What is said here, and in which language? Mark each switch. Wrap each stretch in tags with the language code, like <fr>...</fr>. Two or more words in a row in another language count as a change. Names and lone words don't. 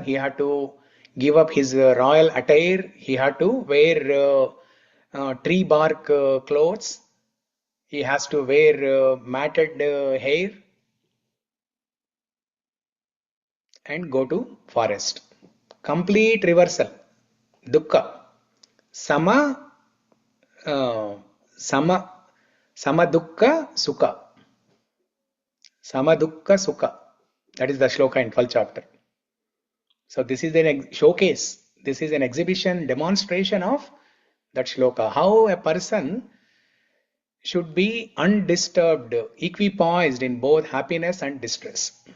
<en>He had to give up his royal attire. He had to wear tree bark clothes. He has to wear matted hair and go to forest. Complete reversal. Dukkha.</en> <sa>Sama dukkha sukha. Sama dukkha sukha.</sa> <en>That is the shloka in 12th chapter. So this is a showcase. This is an exhibition, demonstration of that shloka. How a person should be undisturbed, equipoised in both happiness and distress.</en>